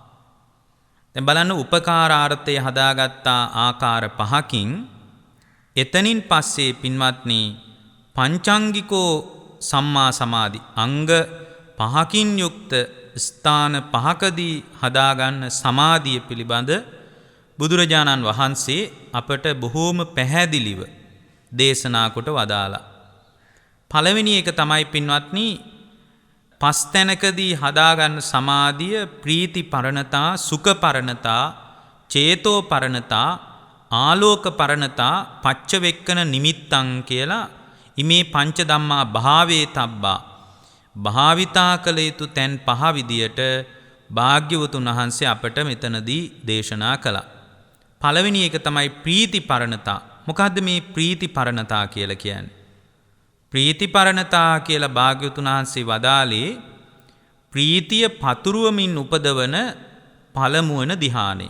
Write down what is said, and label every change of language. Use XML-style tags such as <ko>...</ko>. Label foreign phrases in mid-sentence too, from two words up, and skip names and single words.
<si>දැන් බලන්න උපකාරාර්ථය හදාගත්තා ආකාර පහකින් එතනින් පස්සේ පින්වත්නි</si> <pi>පංචාංගිකෝ සම්මා සමාධි</pi> <si>අංග පහකින් යුක්ත ස්ථාන පහකදී හදාගන්න සමාධිය පිළිබඳ බුදුරජාණන් වහන්සේ අපට බොහෝම පැහැදිලිව දේශනා කොට වදාලා. පළවෙනි එක තමයි පින්වත්නි පස් තැනකදී හදාගන්න සමාධිය ප්‍රීති පරණතා, සුඛ පරණතා, චේතෝ පරණතා, ආලෝක පරණතා,</si> <pi>පච්චවෙක්කන නිමිත්තං</pi> <si>කියලා</si> <pi>ඉමේ පංච ධම්මා භාවේ තබ්බා</pi> <si>භාවිතා කළ යුතු තැන් පහ විදියට භාග්‍යවතුන් වහන්සේ අපට මෙතනදී දේශනා කළා. පළවෙනි එක තමයි ප්‍රීති පරණතා. මොකද්ද මේ ප්‍රීති පරණතා කියලා කියන්නේ? ප්‍රීති පරණතා කියලා භාග්‍යවතුන් වහන්සේ වදාළේ ප්‍රීතිය පතුරුවමින් උපදවන පළමුවන ධ්‍යානෙ.</si>